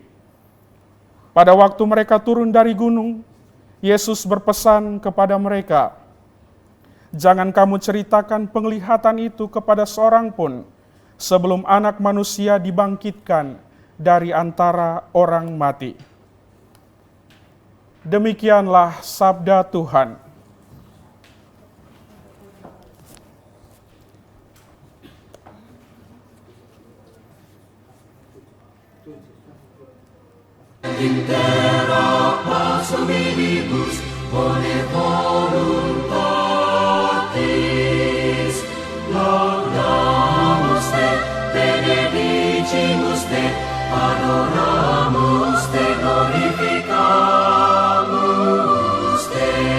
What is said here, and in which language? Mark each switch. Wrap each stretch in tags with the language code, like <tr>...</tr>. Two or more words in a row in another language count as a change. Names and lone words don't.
<id>Pada waktu mereka turun dari gunung, Yesus berpesan kepada mereka, "Jangan kamu ceritakan penglihatan itu kepada seorang pun, sebelum Anak Manusia dibangkitkan dari antara orang mati." Demikianlah sabda Tuhan.</id> <la>Intera pars hominibus bone voluntatis, laudamus te, benedicimus te, adoramus te, glorificamus te.</la>